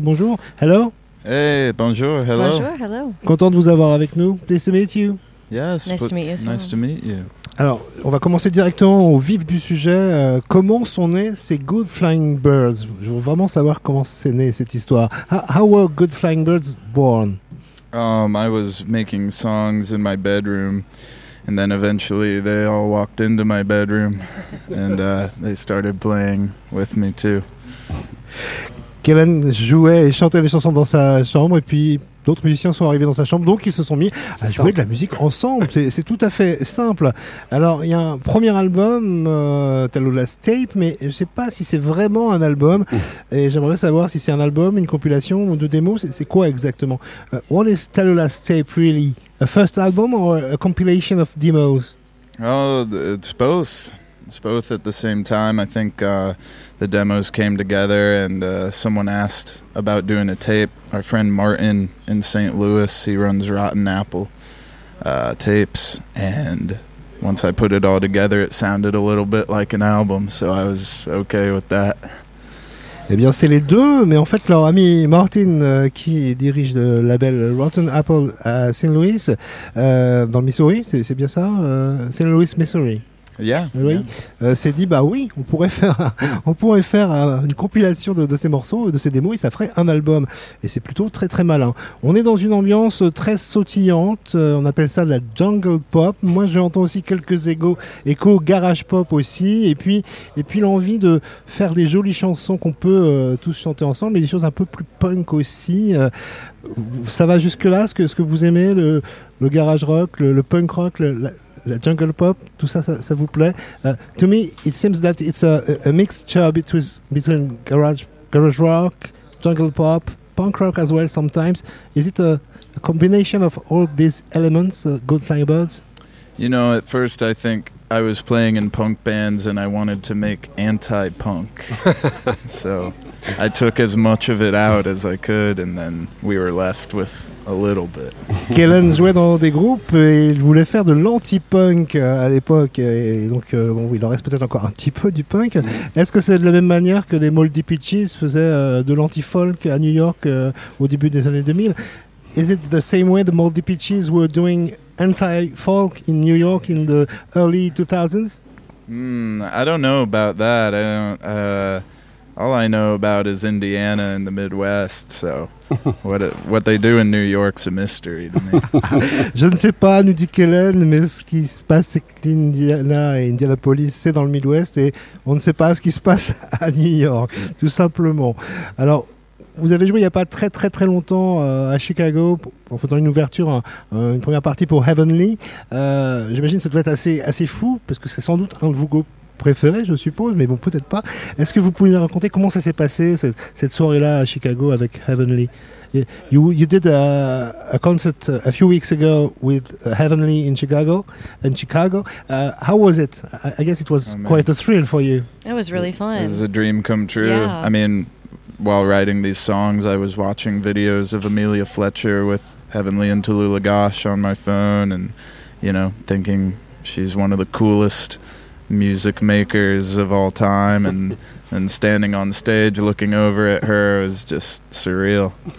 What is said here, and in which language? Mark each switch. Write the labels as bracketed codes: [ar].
[fr] Bonjour, [en] hello. [fr] Hey, bonjour, [en] hello. [fr] Bonjour, [en] hello. [fr] Content de vous avoir avec nous. [en] Pleased to meet you. Yes, nice to meet you. Nice to meet you. [fr] Alors, on va commencer directement au vif du sujet. Comment sont nés ces Good Flying Birds? Je veux vraiment savoir comment s'est née cette histoire. [en] How were Good Flying Birds born? I was making songs in my bedroom, and then eventually they all walked into my bedroom, and they started playing with me too. [fr] Kellen jouait et chantait des chansons dans sa chambre, et puis d'autres musiciens sont arrivés dans sa chambre, donc ils se sont mis à jouer de la musique ensemble. C'est tout à fait simple. Alors, il y a un premier album, Tallulah's Tape, mais je ne sais pas si c'est vraiment un album. Et j'aimerais savoir si c'est un album, une compilation ou deux démos. C'est quoi exactement? [en] What is Tallulah's Tape really? A first album or a compilation of demos? Oh, it's both. It's both at the same time. I think the demos came together and someone asked about doing a tape. Our friend Martin in St. Louis, he runs Rotten Apple tapes. And once I put it all together, it sounded a little bit like an album. So I was okay with that. [fr] Eh bien, c'est les deux, mais en fait, leur ami Martin, qui dirige le label Rotten Apple à St. Louis, dans le Missouri, c'est bien ça? [en] St. Louis, Missouri. Yeah, [fr] oui. [en] Yeah. [fr] S'est dit, bah oui, on pourrait faire une compilation de ces morceaux, de ces démos, et ça ferait un album. Et c'est plutôt très très malin. On est dans une ambiance très sautillante, on appelle ça la jungle pop. Moi j'entends aussi quelques échos garage pop aussi, et puis l'envie de faire des jolies chansons qu'on peut tous chanter ensemble, mais des choses un peu plus punk aussi. Ça va jusque là, ce que vous aimez, le garage rock, le punk rock, la jungle pop, tout ça, ça vous plaît? [en] To me, it seems that it's a mixture between garage rock, jungle pop, punk rock as well sometimes. Is it a combination of all these elements, Good Flying Birds? You know, at first I think I was playing in punk bands and I wanted to make anti-punk. So I took as much of it out as I could and then we were left with a little bit. [fr] Kellen jouait dans des groupes et il voulait faire de l'anti-punk à l'époque. Et donc, bon, il en reste peut-être encore un petit peu du punk. Est-ce que c'est de la même manière que les Moldy Peaches faisaient de l'anti-folk à New York au début des années 2000? [en] Is it the same way the Moldy Peaches were doing anti-folk in New York in the early 2000s? I don't know about that. I don't... All I know about is Indiana and the Midwest, so what they do in New York's a mystery to me. [fr] Je ne sais pas, nous dit Kellen, mais ce qui se passe, c'est que l'Indiana et Indianapolis, c'est dans le Midwest, et on ne sait pas ce qui se passe à New York, tout simplement. Alors, vous avez joué il n'y a pas très très très longtemps à Chicago, en faisant une ouverture, une première partie pour Heavenly. J'imagine que ça devait être assez fou, parce que c'est sans doute un de vos groupes préféré, je suppose, mais bon, peut-être pas. Est-ce que vous pouvez nous raconter comment ça s'est passé cette soirée-là à Chicago avec Heavenly? [en] You did a concert a few weeks ago with Heavenly in Chicago. How was it? I guess it was quite a thrill for you. It was really fun. It was a dream come true. Yeah. I mean, while writing these songs, I was watching videos of Amelia Fletcher with Heavenly and Tallulah Gosh on my phone, and you know, thinking she's one of the coolest music makers of all time, and standing on stage looking over at her was just surreal.